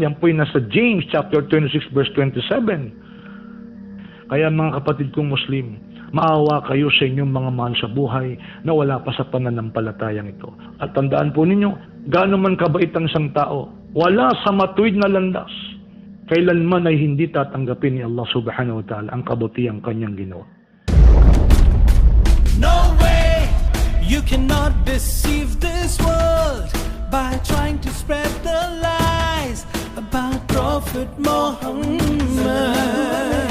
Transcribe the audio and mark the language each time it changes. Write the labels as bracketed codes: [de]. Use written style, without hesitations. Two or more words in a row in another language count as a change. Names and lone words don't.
[tl] Yan po yung nasa James [en] chapter 26 verse 27. [tl] Kaya mga kapatid kong Muslim, maawa kayo sa inyong mga mahal sa buhay na wala pa sa pananampalatayang ito. At tandaan po ninyo, gaano man kabait ang isang tao, wala sa matuwid na landas, kailanman ay hindi tatanggapin ni Allah [ar] سبحانه وتعالى [tl] ang kabutihang kanyang ginawa. [en] No way you cannot deceive this world by trying to spread the lies about Prophet Muhammad.